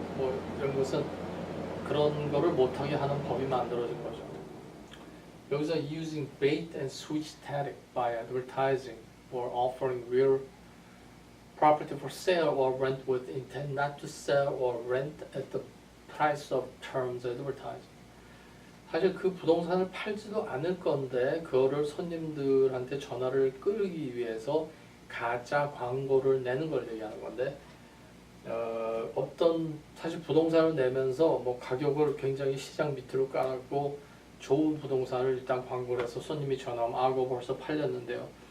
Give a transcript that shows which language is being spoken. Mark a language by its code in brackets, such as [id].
[ko] 뭐 이런 것은 그런 거를 못하게 하는 법이 만들어진 거죠. [en] 여기서 using bait and switch tactic by advertising or offering real property for sale or rent with intent not to sell or rent at the price of terms advertised. [ko] 사실 그 부동산을 팔지도 않을 건데 그거를 손님들한테 전화를 끌기 위해서 가짜 광고를 내는 걸 얘기하는 건데 어떤 사실 부동산을 내면서 뭐 가격을 굉장히 시장 밑으로 깔고 좋은 부동산을 일단 광고를 해서 손님이 전화하면 아고 벌써 팔렸는데요.